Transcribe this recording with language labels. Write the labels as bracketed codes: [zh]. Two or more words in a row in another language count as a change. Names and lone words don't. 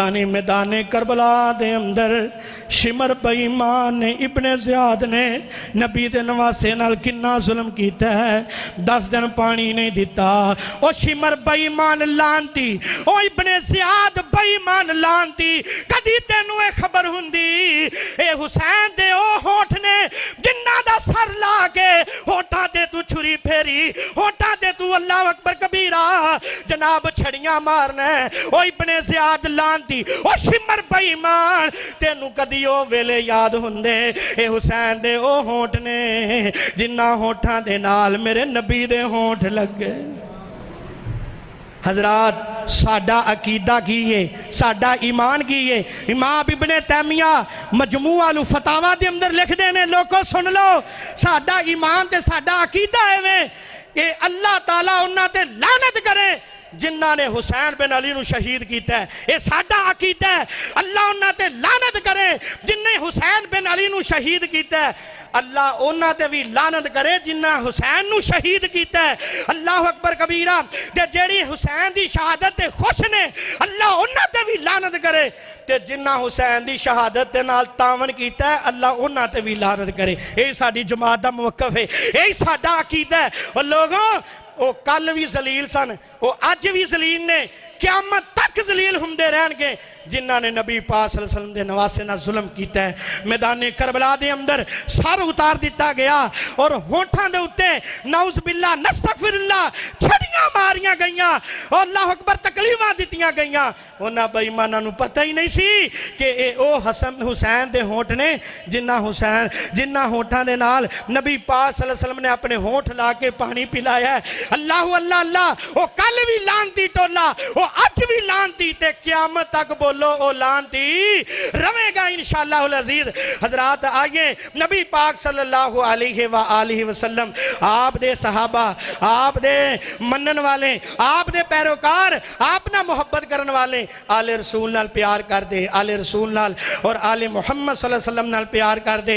[pa] نہیں میدان کربلا دے اندر شمر بے ایمان نے ابن زیاد نے نبی دے نواسے نال کنا ظلم کیتا ہے 10 دن پانی نہیں دیتا او شمر بے ایمان لانتی او ابن زیاد بے ایمان لانتی کدی تینوں اے خبر ہوندی اے حسین دے او ہونٹ نے جنہ دا سر لا کے ہونٹاں دے تو چھری پھیری ہونٹاں دے تو [ar] اللہ اکبر کبیرہ [pa] جناب چھڑیاں مارنا او ابن زیاد لانتی او شمر بے ایمان تینوں کدی او ویلے یاد ہوندے اے حسین دے او ہونٹ نے جنہ ہونٹاں دے نال میرے نبی دے ہونٹ لگ گئے حضرات ساڈا عقیدہ کیے ساڈا ایمان کیے امام ابن تیمیہ مجموعہ الفتاوی دے اندر لکھ دینے لوگوں سن لو ساڈا ایمان تے ساڈا عقیدہ ہے کہ اللہ تعالیٰ انہاں تے لعنت کرے جنہاں نے حسین بن علی نو شہید کیتا ہے اے ساڈا عقیدہ ہے اللہ انہاں تے لعنت کرے جنہیں حسین بن علی نو شہید کیتا ہے اللہ انہاں تے بھی لعنت کرے جنہاں حسین نو شہید کیتا ہے [ar] اللہ اکبر کبیرہ [pa] تے جیڑی حسین دی شہادت تے خوش نے اللہ انہاں تے بھی لعنت کرے تے جنہ حسین دی شہادت تے نال تاون کیتا ہے اللہ انہاں تے بھی لعنت کرے اے ساڈی جماعت دا موقف ہے اے ساڈا عقیدہ ہے اور لوگوں وہ کل بھی ذلیل سن وہ اج بھی ذلیل نے قیامت تک ذلیل ہوندے رہن گے جنہاں نے نبی پاک [ar] صلی اللہ علیہ وسلم [pa] دے نواسے نہ ظلم کیتا ہے. میدان کربلا دے اندر سر اتار دیتا گیا اور ہونٹاں دے اتے [ar] نعوذ باللہ نستغفر اللہ [pa] چھڑیاں ماریاں گئیاں اور [ar] اللہ اکبر [pa] تکلیفاں دیتیاں گئیاں. انہاں بے ایماناں نوں پتہ ہی نہیں سی کہ اے او حسن حسین دے ہونٹ نے جنہاں ہونٹاں دے نال نبی پاک [ar] صلی اللہ علیہ وسلم [pa] نے اپنے ہونٹ لا کے پانی پلایا ہے. اللہ اللہ اللہ او کل بھی لانتی ٹولا او اج بھی لانتی تے قیامت تک بولو او لانتی روے گا [ar] انشاءاللہ العزیز. [pa] حضرات آئیے نبی پاک [ar] صلی اللہ علیہ وآلہ وسلم [pa] آپ دے صحابہ آپ دے منن والے آپ دے پیروکار آپ نہ محبت کرن والے آل رسول نال پیار کر دے آل رسول نال اور آل محمد [ar] صلی اللہ علیہ وسلم [pa] نال پیار کر دے.